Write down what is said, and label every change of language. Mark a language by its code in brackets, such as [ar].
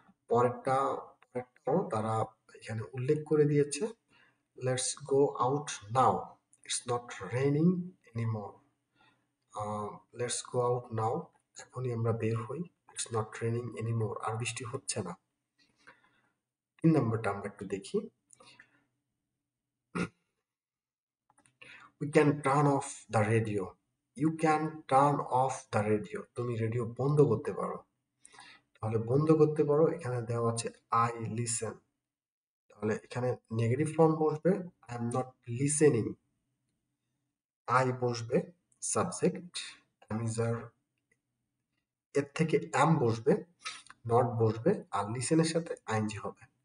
[bn] পরেরটাও তারা এখানে উল্লেখ করে দিয়েছে, [en] Let's go out now, it's not raining anymore. Let's go out now, [bn] এখনই আমরা বের হই, [en] it's not raining anymore, [bn] আর বৃষ্টি হচ্ছে না। 3 নম্বরটা আমরা একটু দেখি, [en] we can turn off the radio, you can turn off the radio, [bn] তুমি রেডিও বন্ধ করতে পারো। তাহলে বন্ধ করতে পারো, এখানে দেওয়া আছে আই লিসেন, তাহলে এখানে নেগেটিভ ফর্ম বসবে, [en] I am not listening, [bn] I বসবে সাবজেক্ট, অ্যামিজার, এর থেকে অ্যাম বসবে, নট বসবে, আর লিসেনের সাথে আইএনজি হবে।